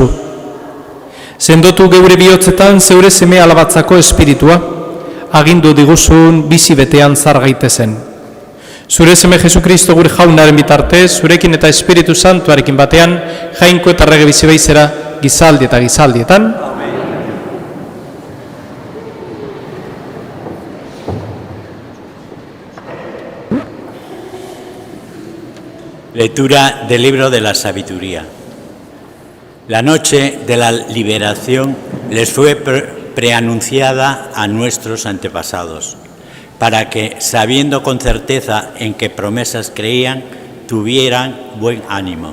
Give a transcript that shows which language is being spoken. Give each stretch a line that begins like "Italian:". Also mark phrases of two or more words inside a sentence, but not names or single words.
Basque: Sendotu geure bihotzetan zeure seme alabatzako espiritua, agindu diguzun bizi betean zar gaitezen. Zure seme Jesukristo gure jaunaren bitartez, zurekin eta Espiritu Santuarekin batean, jainko eta rege bizi baizera gizaldi eta gizaldietan.
Spanish: Lectura del libro de la sabiduría. La noche de la liberación les fue preanunciada a nuestros antepasados, para que, sabiendo con certeza en qué promesas creían, tuvieran buen ánimo.